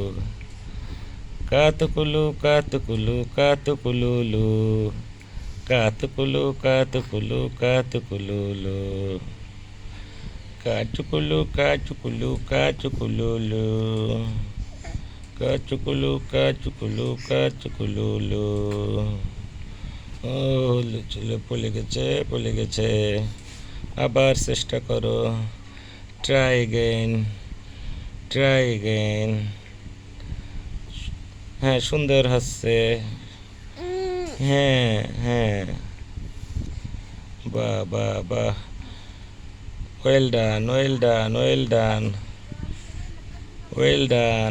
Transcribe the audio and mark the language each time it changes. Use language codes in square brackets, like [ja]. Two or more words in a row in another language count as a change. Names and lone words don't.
[bn] কাতুকুলু কাতুকুলু কাতুকুলুলু, কাতুকুলু কাতুকুলু কাতুকুলুলু, কাচুকুলু কাচুকুলু কাচুকুলুলু, কাচুকুলু কাচুকুলু কাচুকুলুলু। ও চলে পড়ে গেছে। আবার চেষ্টা করো। [en] try again, try again. [bn] হ্যাঁ, সুন্দর হচ্ছে। হ্যাঁ হ্যাঁ, বাহ বাহ বাহ, [en] well done, well done, well done, well done.